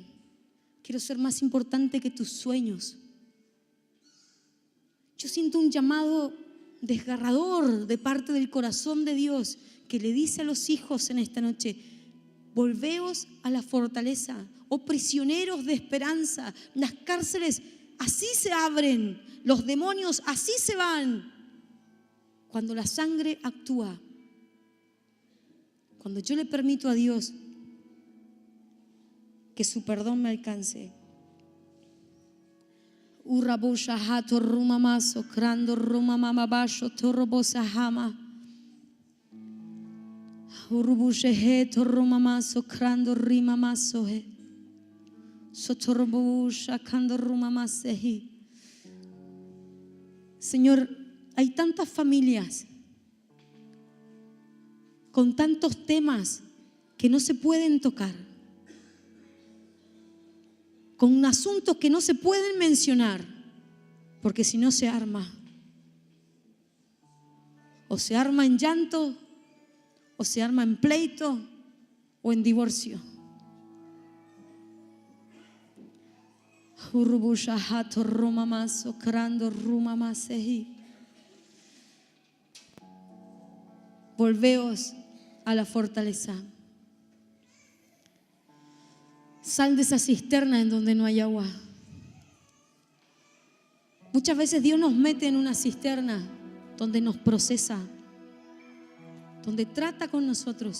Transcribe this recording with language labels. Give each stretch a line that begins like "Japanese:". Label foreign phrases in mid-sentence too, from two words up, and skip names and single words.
Spanish: Quiero ser más importante que tus sueños. Yo siento un llamado desgarrador de parte del corazón de Dios que le dice a los hijos en esta noche, volveos a la fortaleza, oh prisioneros de esperanza. Las cárceles así se abren, los demonios así se van. Cuando la sangre actúa, cuando yo le permito a Dios que su perdón me alcance. Urabushahato rumamaso, crando rumamamabacho, torrobosahama. Urubusheheto rumamaso, crando rimamasohe. Sotorobusha, cando rumamasehi. Señor, hay tantas familias con tantos temas que no se pueden tocar, con asuntos que no se pueden mencionar, porque si no se arma. O se arma en llanto, o se arma en pleito, o en divorcio. Urubushahato rumamaso, crando rumamasehi. Volveos a la fortaleza. Sal de esa cisterna en donde no hay agua. Muchas veces Dios nos mete en una cisterna donde nos procesa, donde trata con nosotros.